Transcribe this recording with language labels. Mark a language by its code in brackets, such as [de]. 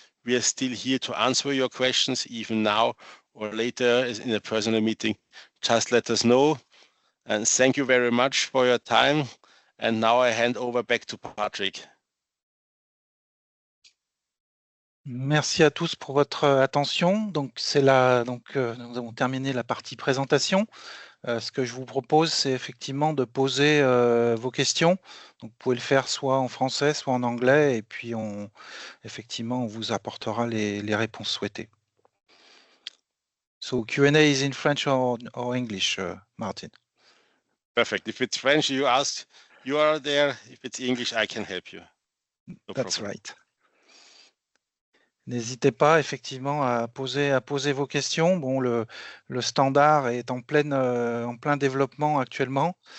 [en] We are still here to answer your questions, even now or later in a personal meeting. Just let us know. And thank you very much for your time. And now I hand over back to Patrick. [fr] Merci à tous pour votre attention. Donc, nous avons terminé la partie présentation. Ce que je vous propose, c'est effectivement de poser vos questions. Donc, vous pouvez le faire soit en français, soit en anglais, et puis effectivement, on vous apportera les réponses souhaitées. [en] So, Q&A is in French or English, Martin? Perfect. If it's French, you ask, you are there. If it's English, I can help you. No That's problem. right. [fr] N'hésitez pas effectivement à poser vos questions. Bon, le standard est en plein développement actuellement.